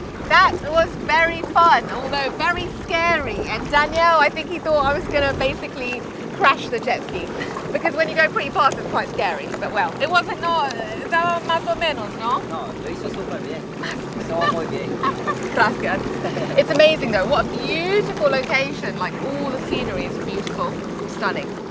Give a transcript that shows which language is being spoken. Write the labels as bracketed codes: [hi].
[en] That was very fun, although very scary. And Daniel, I think he thought I was going to basically crash the jet ski. Because when you go pretty fast, it's quite scary. But well, it wasn't, no, [es] estaba más o menos, ¿no? No, lo hizo súper bien. Estaba muy bien. [en] Gracias. It's amazing though. What a beautiful location. Like all the scenery is beautiful, stunning.